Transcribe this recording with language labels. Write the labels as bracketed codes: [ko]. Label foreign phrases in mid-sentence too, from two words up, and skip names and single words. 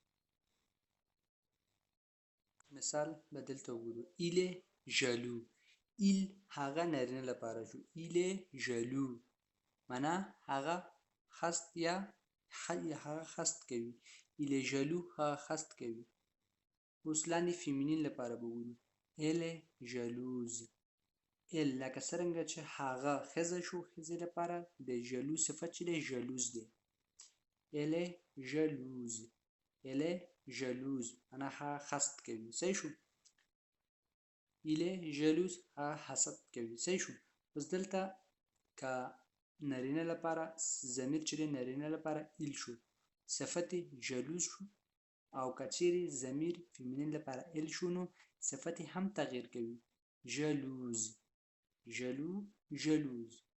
[ps] مثال به دلته وګورو [fr] il est jaloux [ps] il هغه نارینه لپاره شو [fr] il est jaloux [ps] معنا هغه خست یا هغه خست کوي [fr] il est jaloux [ps] هغه خست کوي اوس لاندې فیمینین لپاره به وګورو [fr] elle est jalouse [ps] elle لکه څرنګه چې هغه ښځه شو ښځې لپاره د ژلو صفت چې دی ژلوز دی [fr] elle est jalouse elle est jalouse [ps] معنا هغه خست کوي صحیح شو [fr] il est jalouse [ps] هغه حسد کوي صحیح شو اوس دلته که نارینه لپاره ضمیر چې دی نارینه لپاره il شو صفت جلوز شو او که چیرې ضمیر فیمینین لپاره il شو نو صفت هم تغییر کوي جلوز جلو جلوز